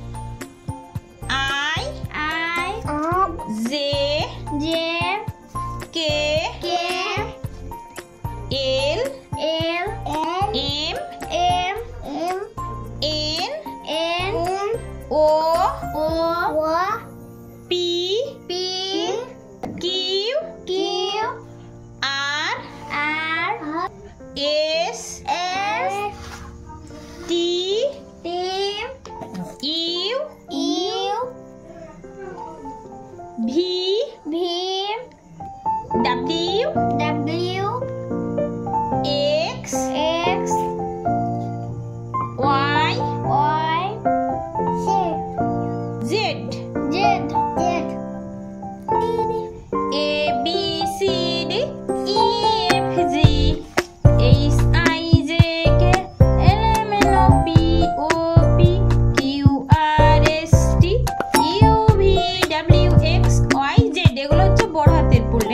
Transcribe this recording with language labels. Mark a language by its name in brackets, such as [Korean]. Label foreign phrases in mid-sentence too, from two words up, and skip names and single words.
[English] I I Z J K K L L M M N N O O P P Q Q R R S S T T U U V V W W X X Y Y Z Z A B C D E F G H I J K L M N O P O P Q R S T U V W X Y Z [Bangla] এগুলো হচ্ছে বড় হাতের পড়লে।